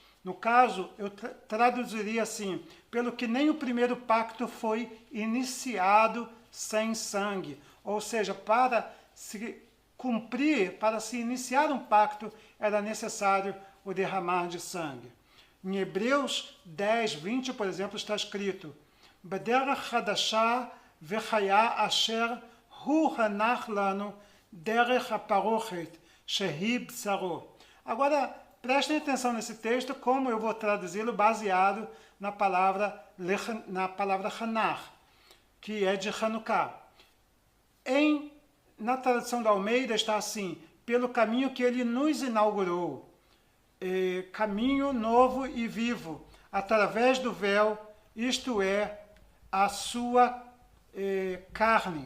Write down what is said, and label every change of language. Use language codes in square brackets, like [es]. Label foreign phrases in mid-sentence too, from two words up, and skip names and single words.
[pt] No caso, eu traduziria assim, pelo que nem o primeiro pacto foi iniciado sem sangue. Ou seja, para se cumprir, para se iniciar um pacto, era necessário o derramar de sangue. Em Hebreus 10, 20, por exemplo, está escrito: [he] בדרך חדשה וחיה אשר הוא חנך לנו דרך הפרכת שהיא בשרו. [pt] Agora, prestem atenção nesse texto, como eu vou traduzi-lo baseado na palavra Hanach, que é de Hanukkah. Na tradução da Almeida está assim: pelo caminho que ele nos inaugurou, caminho novo e vivo, através do véu, isto é, a sua carne.